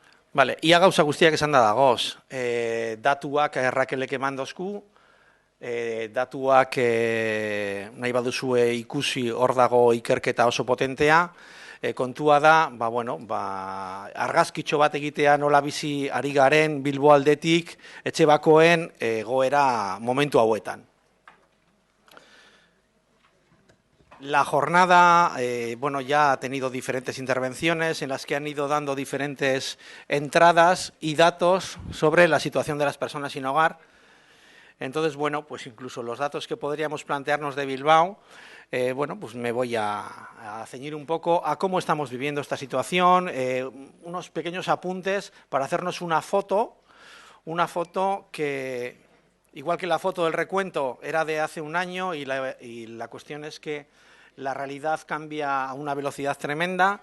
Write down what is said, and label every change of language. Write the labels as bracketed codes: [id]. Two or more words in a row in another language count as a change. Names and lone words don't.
[eu] Vale, ia gauza guztiak esan da dagoz. Datuak Rakelek eman dozku, datuak nahi baduzue ikusi hor dago ikerketa oso potentea, kontua da, argazkitxo bat egitea nola bizi ari garen Bilbo aldetik etxe bakoen goera momentu hauetan. [es] La jornada, ya ha tenido diferentes intervenciones en las que han ido dando diferentes entradas y datos sobre la situación de las personas sin hogar. Entonces, pues incluso los datos que podríamos plantearnos de Bilbao, pues me voy a ceñir un poco a cómo estamos viviendo esta situación, unos pequeños apuntes para hacernos una foto que, igual que la foto del recuento, era de hace un año y la cuestión es que la realidad cambia a una velocidad tremenda.